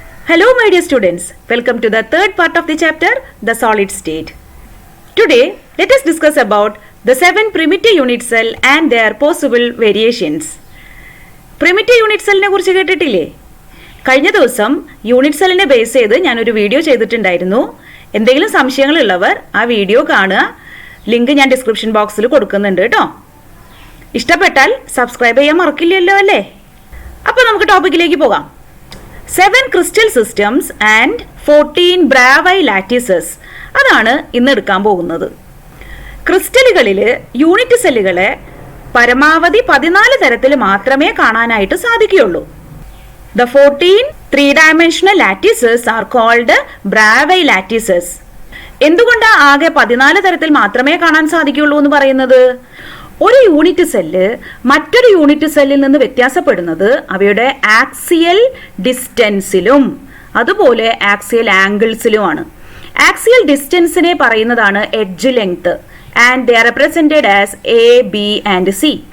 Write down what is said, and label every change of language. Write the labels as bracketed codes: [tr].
[en] Hello my dear students, welcome to the third part of the chapter, the solid state. Today, let us discuss about the 7 primitive unit cell and their possible variations. [ml] Primitive unit cell നെ കുറിച്ച് കേട്ടിട്ടില്ലേ? കഴിഞ്ഞ ദിവസം unit സെല്ലിനെ base ചെയ്ത് ഞാനൊരു video ചെയ്തിട്ടുണ്ടായിരുന്നു. എന്തെങ്കിലും സംശയങ്ങളുള്ളവർ ആ വീഡിയോ കാണുക. ലിങ്ക് ഞാൻ ഡിസ്ക്രിപ്ഷൻ ബോക്സിൽ കൊടുക്കുന്നുണ്ട് കേട്ടോ. ഇഷ്ടപ്പെട്ടാൽ സബ്സ്ക്രൈബ് ചെയ്യാൻ മറക്കില്ലല്ലോ അല്ലേ? അപ്പോൾ നമുക്ക് ടോപ്പിക്കിലേക്ക് പോകാം. [en] 7 crystal systems and 14 Bravais lattices [ml] അതാണ് ഇന്ന് എടുക്കാൻ പോകുന്നത്. ക്രിസ്റ്റലുകളിൽ യൂണിറ്റ് സെല്ലുകളെ പരമാവധി 14 തരത്തിൽ മാത്രമേ കാണാനായിട്ട് സാധിക്കുകയുള്ളൂ. [en] The 14 3-dimensional lattices are called Bravais lattices. [ml] എന്തുകൊണ്ടാണ് ആകെ 14 തരത്തിൽ മാത്രമേ കാണാൻ സാധിക്കുകയുള്ളൂ എന്ന് പറയുന്നത്? ഒരു യൂണിറ്റ് സെല്ല് മറ്റൊരു യൂണിറ്റ് സെല്ലിൽ നിന്ന് വ്യത്യാസപ്പെടുന്നത് അവയുടെ ആക്സിയൽ ഡിസ്റ്റൻസിലും അതുപോലെ ആക്സിയൽ ആംഗിൾസിലുമാണ്. ആക്സിയൽ ഡിസ്റ്റൻസിനെ പറയുന്നതാണ് [en] Edge length and they are represented as A, B and C.